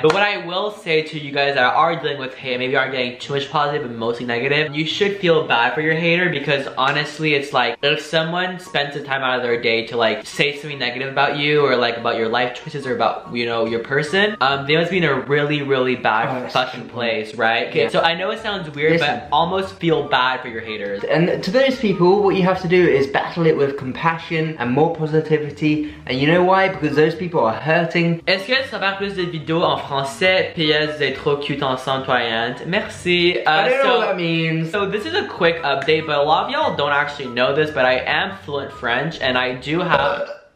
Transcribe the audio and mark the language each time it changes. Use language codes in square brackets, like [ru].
[en] But what I will say to you guys that are dealing with hate, maybe aren't getting too much positive but mostly negative, you should feel bad for your hater, because honestly, it's like, if someone spends some time out of their day to like say something negative about you, or like about your life choices, or about, you know, your person, they must be in a really bad fucking place, right? Okay, so I know it sounds weird, but almost feel bad for your haters. And to those people, what you have to do is battle it with compassion and more positivity. And you know why? Because those people are hurting. [fr] Est-ce que tu vas faire plus de vidéos en français? PS, vous êtes trop cute ensemble, toi et Ant. Merci. [en] I don't know what that means. So this is a quick update, but a lot of y'all don't actually know this, but I am fluent French, and I do have...